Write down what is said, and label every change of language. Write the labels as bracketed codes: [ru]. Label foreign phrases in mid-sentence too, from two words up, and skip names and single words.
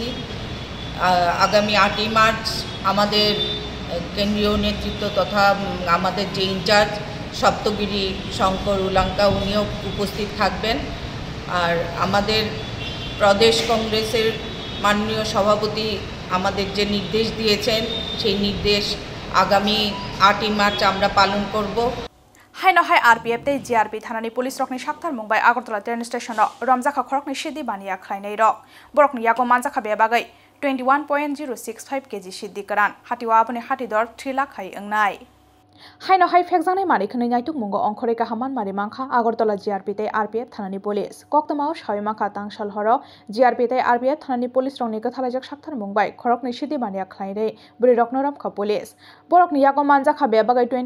[bn] আগামী 8ই মার্চ আমাদের কেন্দ্রীয় নেতৃত্ব তথা আমাদের যে ইনচার্জ সপ্তগিরি শঙ্কর উলাঙ্কা উনিও উপস্থিত থাকবেন আর আমাদের প্রদেশ কংগ্রেসের মাননীয় সভাপতি আমাদের যে নির্দেশ দিয়েছেন সেই নির্দেশ আগামী 8ই মার্চ আমরা পালন করব [trp] Haino hai RPF te GRP thanani police rokni sakthar mungbai Agartala train station ro Ramjakha khorokni sidi bania khlainai ro borokni yago manjakha be bagai 21.065 kg siddi karan hatiwa aboni hatidor 3 lakh hai angnai Haino hai fekjane mari khane nyaituk mungo ongkhore ka haman mari mangkha Agartala GRP te RPF thanani police koktamao shawi mangkha tangshal horo GRP te RPF thanani police rongni kathalajak sakthar mungbai khorokni sidi bania khlaire buri roknoram kha police borokni yago manja kha bebagai